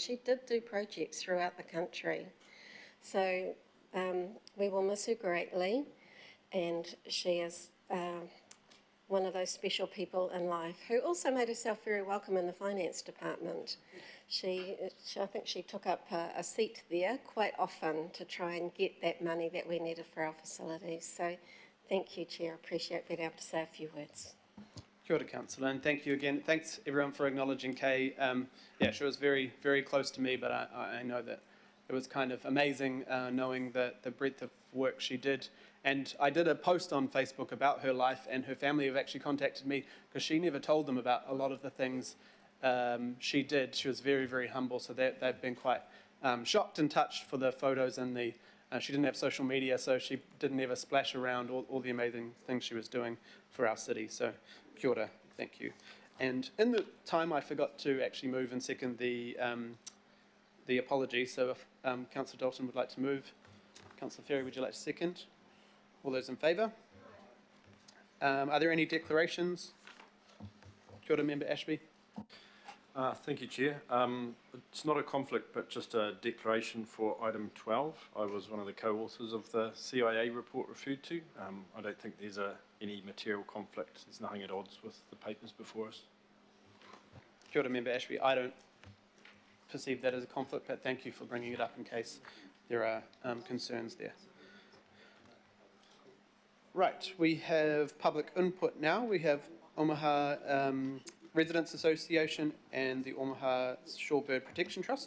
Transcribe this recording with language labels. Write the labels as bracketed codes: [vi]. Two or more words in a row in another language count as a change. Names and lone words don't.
[en] She did do projects throughout the country. So we will miss her greatly, and she is one of those special people in life who also made herself very welcome in the finance department. I think she took up a seat there quite often to try and get that money that we needed for our facilities. So thank you, Chair. I appreciate being able to say a few words. [mi] Kia ora, [en] Councillor, and thank you again. Thanks everyone for acknowledging Kay. Yeah, she was very, very close to me, but I know that it was kind of amazing knowing the breadth of work she did. And I did a post on Facebook about her life, and her family have actually contacted me because she never told them about a lot of the things she did. She was very, very humble, so they've been quite shocked and touched for the photos and the. She didn't have social media, so she didn't ever splash around all the amazing things she was doing for our city. So, [mi] kia ora, [en] thank you. And in the time, I forgot to actually move and second the apology. So, if Councillor Dalton would like to move, Councillor Ferry, would you like to second? All those in favour? Are there any declarations? [mi] Kia ora, [en] Member Ashby. Thank you, Chair. It's not a conflict, but just a declaration for item 12. I was one of the co-authors of the CIA report referred to. I don't think there's any material conflict. There's nothing at odds with the papers before us. [mi] Kia ora, [en] Member Ashby. I don't perceive that as a conflict, but thank you for bringing it up in case there are concerns there. Right, we have public input now. We have Omaha Residents Association and the Omaha Shorebird Protection Trust.